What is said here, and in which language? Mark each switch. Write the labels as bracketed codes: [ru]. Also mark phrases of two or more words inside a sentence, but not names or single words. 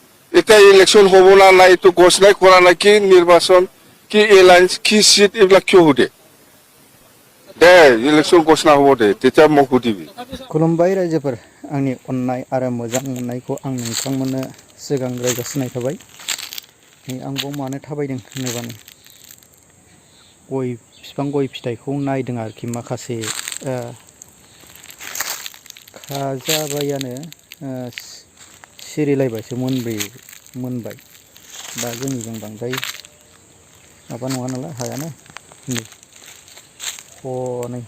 [as] এটা ইলেকশন হব না নাই তো ঘোষণাই করা নাই কি নির্বাচন কি এলায়েন্স কি সিট এগুলা কিয় সুধে দে ইলেকশন ঘোষণা হব দে তেতিয়া মোক সুধিবি [brx] खुलुमबाय रायजोफोर आंनि अननाय आरो मोजां मोननायखौ आं नोंथांमोननो सिगांग्रो जासिनाय थाबाय आंबो मानो थाबायदों होनोबानो गय बिफां गय फिथाइखौ नायदों आरोखि माखासे खाजाबायानो सिरिलायबायसो मोनबाय दा जोंनिजों बांद्राय माबा नङा नालाय हायानो हनै